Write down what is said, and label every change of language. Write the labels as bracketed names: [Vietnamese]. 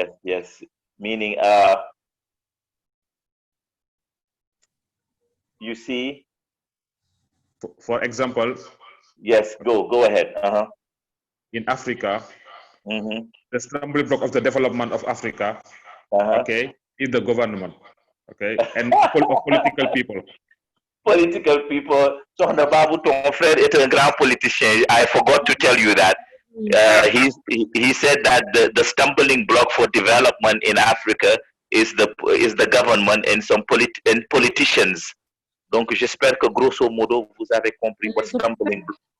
[English] Yes. Meaning, you see. For example. Yes, go ahead. In Africa, the stumbling block of the development of Africa, okay, is the government, okay, and political people. Political people. [French] So Babu, ton frère est un grand politicien. [English] I forgot to tell you that. He said that the stumbling block for development in Africa is the government and some politicians. [French] Donc j'espère que grosso modo vous avez compris [English] what stumbling block.